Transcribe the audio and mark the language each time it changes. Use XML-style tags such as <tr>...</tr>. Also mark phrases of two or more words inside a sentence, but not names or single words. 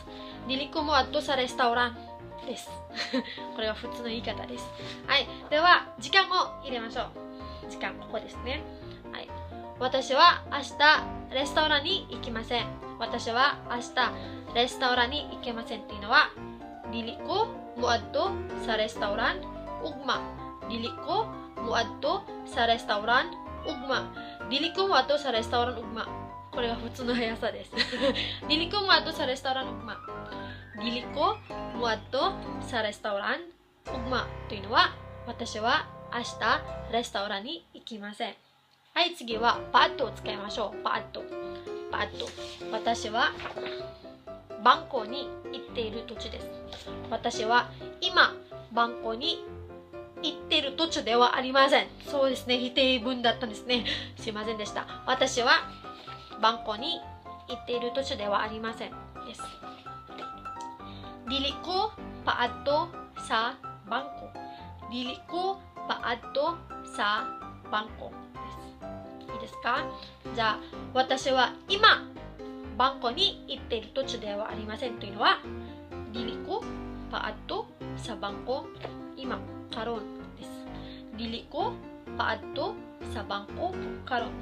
<ceb>dili ko muadto sa restaurant</ceb> <ja>です。これは普通の言い方です。はい。では、時間を入れましょう。時間、ここですね。はい。私は明日レストランに行きません。私は明日レストランに行けませんっていうのは、</ja> <ceb>Dili ko muadto sa restaurant ugma. Dili ko muadto sa restaurant ugma. Dili ko muadto sa restaurant ugma.</ceb> <ja>これが普通の速さです。</ja> <ceb>Dili ko muadto sa restaurant ugma. Dili ko muadto sa restaurant ugma</ceb> <ja>というのは、私は明日レストランに行きません。はい、次はパッドを使いましょう。パッド。私はバンコに行っている途中です。私は今バンコに行っている途中ではありません。そうですね、否定文だったんですね。すいませんでした。私はバンコに行っている途中ではありませんです。</ja> <ceb>Dili ko paadto sa bangko. Dili ko paadto sa bangko.</ceb> <ja>いいですか？じゃあ、私は今バンコに行っている途中ではありませんというのは、</ja> <ceb>dili ko paadto sa bangko</ceb> <ja>今カロンです。</ja> <ceb>dili ko paadto sa bangko karon.</ceb>